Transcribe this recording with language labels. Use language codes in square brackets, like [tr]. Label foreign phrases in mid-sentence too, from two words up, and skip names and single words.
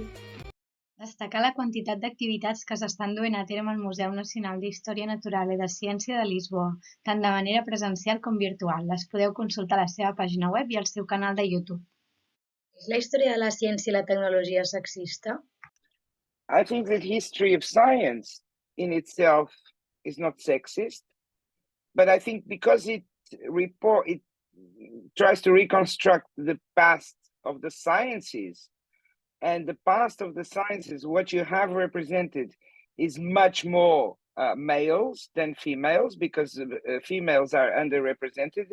[ca] Destacar la quantitat d'activitats que s'estan duent a terme al Museu Nacional d'Història Natural i de Ciència de Lisboa, tant de manera presencial com virtual. Les podeu consultar a la seva pàgina web i al seu canal de YouTube. És la història de la ciència i la tecnologia sexista? [en] I think that history of science in itself is not sexist, but I think because it tries to reconstruct the past of the sciences, and the past of the sciences, what you have represented is much more males than females, because females are underrepresented.